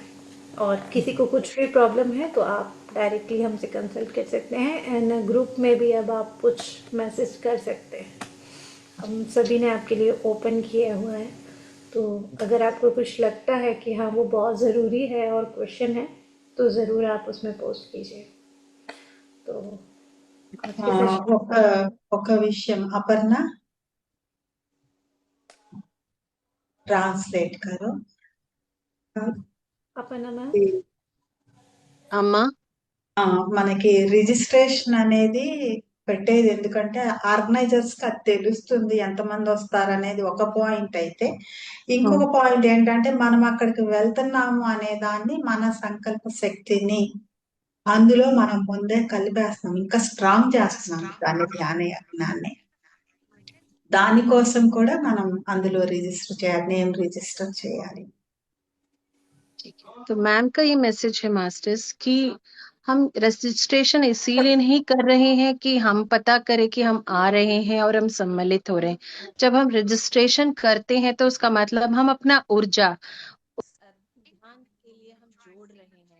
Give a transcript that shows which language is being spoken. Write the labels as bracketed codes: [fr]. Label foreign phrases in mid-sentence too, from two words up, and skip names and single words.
[hi] और किसी को कुछ भी प्रॉब्लम है तो आप डायरेक्टली हमसे कंसल्ट कर सकते हैं, एंड ग्रुप में भी अब आप कुछ मैसेज कर सकते हैं। हम सभी ने आपके लिए ओपन किया हुआ है, तो अगर आपको कुछ लगता है कि हाँ वो बहुत ज़रूरी है और क्वेश्चन है तो ज़रूर आप उसमें पोस्ट कीजिए। तो आज ఆ, के सेशन [te] ఒక ఒక విషయం అపర్ణ ట్రాన్స్లేట్ करो। [hi] अपना मैम। [te] అమ్మా మనకి రిజిస్ట్రేషన్ అనేది పెట్టేది ఎందుకంటే ఆర్గనైజర్స్ కి అది తెలుస్తుంది ఎంతమంది వస్తారు అనేది ఒక పాయింట్ అయితే, ఇంకొక పాయింట్ ఏంటంటే మనం అక్కడికి వెళ్తున్నాము అనే దాన్ని మన సంకల్ప శక్తిని అందులో మనం ముందే కలిపేస్తున్నాం, ఇంకా స్ట్రాంగ్ చేస్తున్నాం దాన్ని ధ్యాన యజ్ఞాన్ని। దానికోసం కూడా మనం అందులో రిజిస్టర్ చేయాలి, నేమ్ రిజిస్టర్ చేయాలి। [hi] ठीक है, तो मैम का ये मैसेज है मास्टर्स कि हम रजिस्ट्रेशन इसीलिए नहीं कर रहे हैं कि हम पता करें कि हम आ रहे हैं और हम सम्मिलित हो रहे हैं। जब हम रजिस्ट्रेशन करते हैं तो उसका मतलब हम अपना ऊर्जा ध्यान के लिए हम जोड़ रहे हैं।